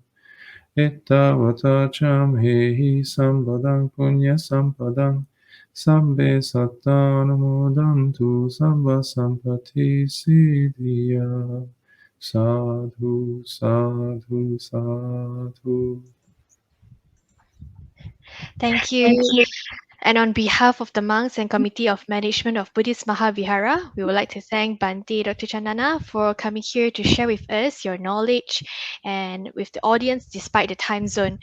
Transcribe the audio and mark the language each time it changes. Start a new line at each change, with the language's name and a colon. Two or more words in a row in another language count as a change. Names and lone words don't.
Pali: Ettavata cham hehi sambadang punya sampadang. Sabbe sattanumodantu sabba sampati siddhya. Sadhu, sadhu, sadhu.
English: Thank you. And on behalf of the monks and Committee of Management of Buddhist Mahavihara, we would like to thank Bante Dr. Chandana for coming here to share with us your knowledge and with the audience despite the time zone.